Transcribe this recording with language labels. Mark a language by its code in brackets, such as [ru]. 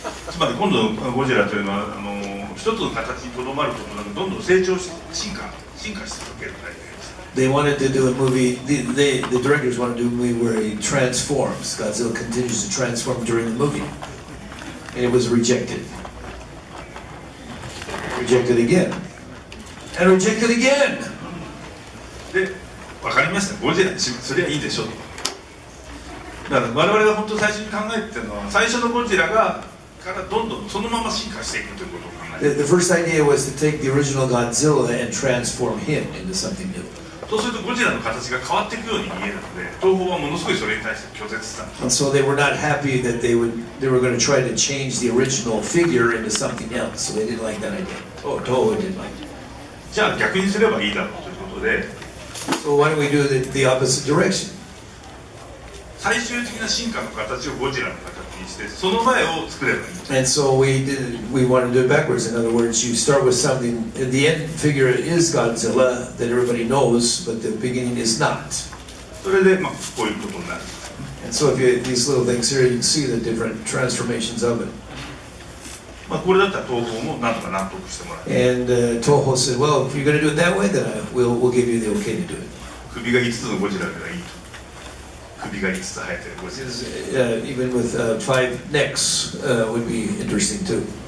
[ja] つまり今度のゴジラというのは一つの形にとどまることなくどんどん成長し進化し続けるタイプです。 [en] They wanted to do a movie. The directors wanted to do a movie where he transforms. Godzilla continues to transform during the movie, and it was rejected. Rejected again, and rejected again. [ja] で、分かりました。ゴジラにします。それはいいでしょうと。だから我々が本当最初に考えてたのは最初のゴジラからどんどんそのまま進化していくということを考えて。 [en] The first idea was to take the original Godzilla and transform him into something new. [ja] そうするとゴジラの形が変わっていくように見えるので、東宝はものすごいそれに対して拒絶したんです。 [en] And so they were not happy that they were going to try to change the original figure into something else. So they didn't like that idea. Toho didn't like it. [ja] じゃあ逆にすればいいだろうということで、 [en] So why don't we do the opposite direction? [ja] 最終的な進化の形をゴジラの形にして、その前を作ればいい。 [en] And so we want to do it backwards. In other words, you start with something. The end figure is Godzilla that everybody knows, but the beginning is not. [ja] それでこういうことになる。 [en] And so if these little things here, you can see the different transformations of it. [ja] これだったら東宝もなんとか納得してもらう。 [en] And Toho said, "Well, if you're going to do it that way, then we'll give you the okay to do it." [ja] 首が5つのゴジラがいいと。首が5つ生えてるゴジラ。 [en] Even with 5 necks would be interesting too.